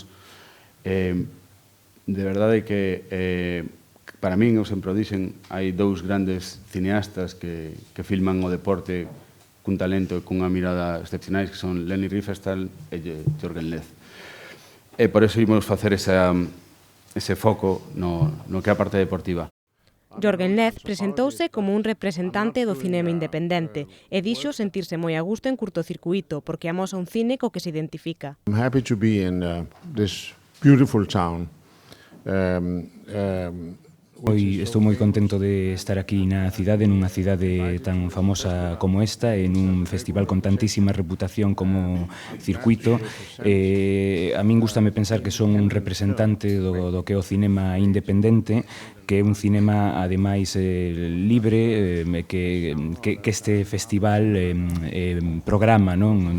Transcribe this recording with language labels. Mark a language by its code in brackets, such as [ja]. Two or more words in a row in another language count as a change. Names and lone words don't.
[gl] De verdade que para min, eu sempre o dixen, hai dous grandes cineastas que filman o deporte cun talento e cunha mirada excepcionais, que son Leni Riefenstahl e Jürgen Leth. E por eso imos facer ese foco no que é a parte deportiva. Jürgen Leth presentouse como un representante do cinema independente e dixo sentirse moi a gusto en curtocircuito porque amosa un cine co que se identifica. [en] I'm happy to be in this beautiful town. [gl] Hoy estou moi contento de estar aquí na cidade, nunha cidade tan famosa como esta, en un festival con tantísima reputación como Circuito. A min gustame pensar que son un representante do que é o cinema independente, que é un cinema, ademais, libre, que este festival programa, non?